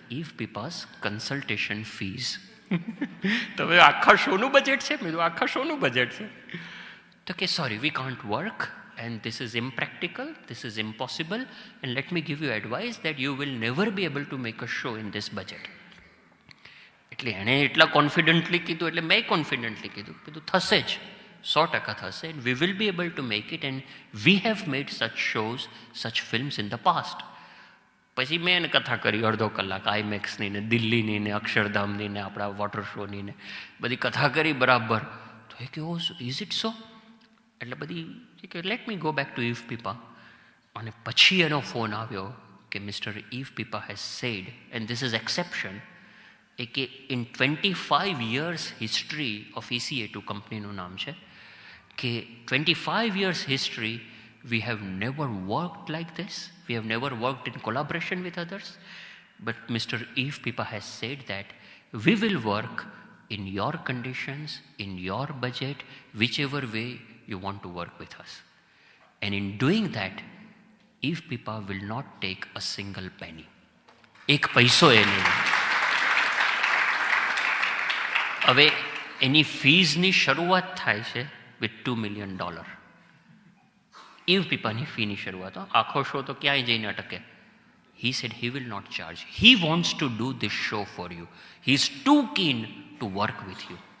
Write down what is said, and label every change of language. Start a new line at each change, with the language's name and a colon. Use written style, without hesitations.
English: Eve Pipa's consultation fees.
Gujarati: તો હવે આખા શોનું બજેટ છે? મેં આખા શોનું બજેટ છે. તો કે sorry,
English: we can't work and this is impractical, this is impossible, and let me give you advice that you will never be able to make a show in this budget.
Gujarati: એટલે એણે એટલા confidently કીધું એટલે મેં confidently કીધું થશે જ, 100% થશે.
English: And we will be able to make it and we have made such shows, such films in the past.
Gujarati: પછી મેં એને કથા કરી અડધો કલાક, આઈમેક્સની ને દિલ્હીની ને અક્ષરધામની ને આપણા વોટર શોની ને બધી કથા કરી બરાબર. તો એ કે
English: Oh is it so?
Gujarati: એટલે બધી કે
English: Let me go back to ઈવ પીપા.
Gujarati: અને પછી એનો ફોન આવ્યો કે
English: mister ઈવ પીપા has said, and this is exception, કે in 25 years history of ECA2
Gujarati: કંપનીનું નામ છે, કે
English: 25 years history we have never worked like this, we have never worked in collaboration with others, but Mr. Eve Pipa has said that we will work in your conditions, in your budget, whichever way you want to work with us, and in doing that Eve Pipa will not take a single penny.
Gujarati: એક પૈસો એ નહીં. હવે એની ફીઝની શરૂઆત થાય છે
English: With $2 million.
Gujarati: Eve પીપાની ફીની શરૂઆત. આખો શો તો ક્યાંય જઈને અટકે.
English: He said he will not charge. He wants to do this show for you. He is too keen to work with you.